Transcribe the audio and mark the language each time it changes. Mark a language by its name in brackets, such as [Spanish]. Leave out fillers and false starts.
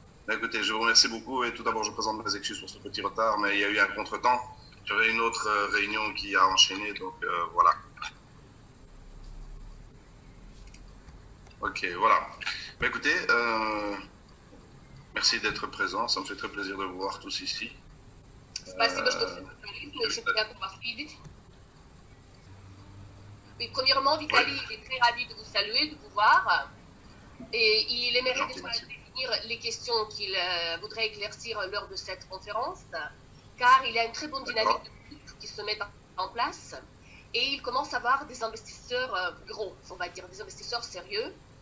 [French] Écoutez, je vous remercie beaucoup et tout d'abord, je présente mes excuses pour ce petit retard, mais il y a eu un contretemps. J'avais une autre réunion qui a enchaîné, donc voilà. Ok, voilà. Mais écoutez, merci d'être présent. Ça me fait très plaisir de vous voir tous ici. [Russian] Спасибо, что все собрались. Мы очень приятно вас видеть. [French] Et premièrement, Vitaly est très ravi de vous saluer, de vous voir. Et il aimerait définir les questions qu'il voudrait éclaircir lors de cette conférence, car il y a une très bonne dynamique de groupe qui se met en place. Et il commence à avoir des investisseurs gros, on va dire, des investisseurs sérieux.